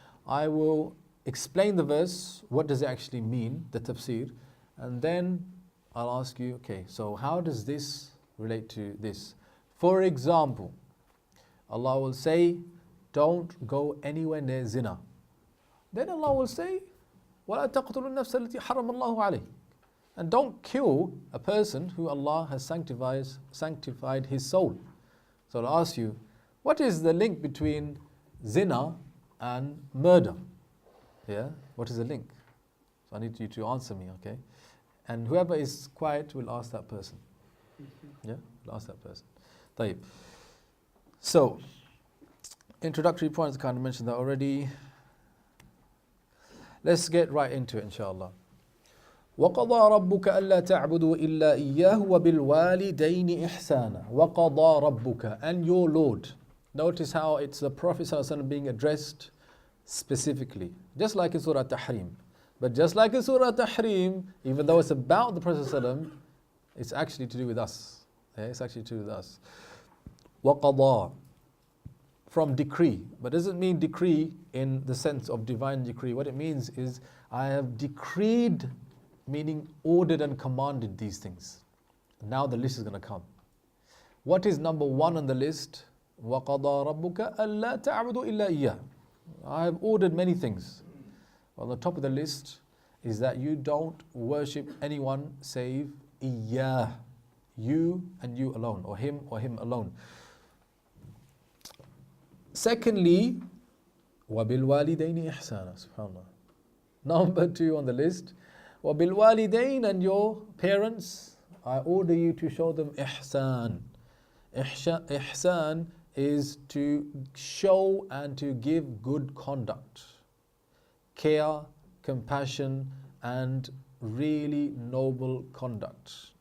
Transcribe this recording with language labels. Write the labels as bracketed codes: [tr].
[en] I will explain the verse, what does it actually mean, the tafsir, and then I'll ask you, okay, so how does this relate to this? For example, Allah will say, don't go anywhere near zina. Then Allah will say, [ar] وَلَا تَقْتُلُوا النَّفْسَ الَّتِي حَرَّمَ اللَّهُ عَلَيْهِ. [en] And don't kill a person who Allah has sanctified his soul. So I'll ask you, what is the link between zina and murder? Yeah, what is the link? So I need you to answer me, okay? And whoever is quiet will ask that person. Yeah, will ask that person. [ar] طيب. [en] So, introductory points, I kind of mentioned that already. Let's get right into it, inshallah. [ar] وَقَضَى رَبُّكَ أَلَّا تَعْبُدُوا إِلَّا إِيَّاهُ وَبِالْوَالِدَيْنِ إِحْسَانًا وَقَضَى رَبُّكَ, [en] and your Lord. Notice how it's the Prophet ﷺ being addressed specifically, just like in Surah Tahrim. But just like in Surah Tahrim, even though it's about the Prophet ﷺ, it's actually to do with us. Yeah, it's actually to do with us. وَقَضَى, from decree, but doesn't mean decree in the sense of divine decree. What it means is, I have decreed, meaning ordered and commanded these things. Now the list is going to come. What is number one on the list? [ar] وَقَضَى رَبُّكَ أَلَّا تَعْبُدُوا إِلَّا إِيَّاهُ. [en] I have ordered many things. On the top of the list is that you don't worship anyone save إِيَّاهُ, you and you alone, or him alone. [ar] Secondly, وَبِالْوَالِدَيْنِ إِحْسَانًا. SubhanAllah. [en] Number two on the list, وَبِالْوَالِدَيْنِ, and your parents, I order you to show them ihsan. Ihsan is to show and to give good conduct, care, compassion, and really noble conduct.